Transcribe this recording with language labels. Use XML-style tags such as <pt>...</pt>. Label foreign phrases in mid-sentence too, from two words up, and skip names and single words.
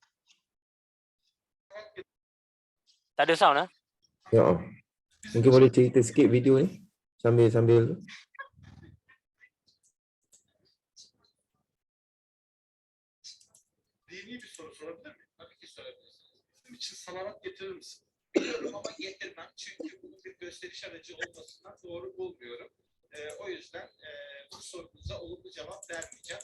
<ms>Tak ada sound Ya. Mungkin boleh cerita sikit video ni sambil</ms> <tr>Dini bir soru sorabilir miyim? Tabii ki sorabilirsiniz. Bizim için salavat getirir misin? Biliyorum ama getirmem. Çünkü bunun bir gösteriş aracı olmasından doğru bulmuyorum. O yüzden bu sorunuza olumlu cevap vermeyeceğim.</tr>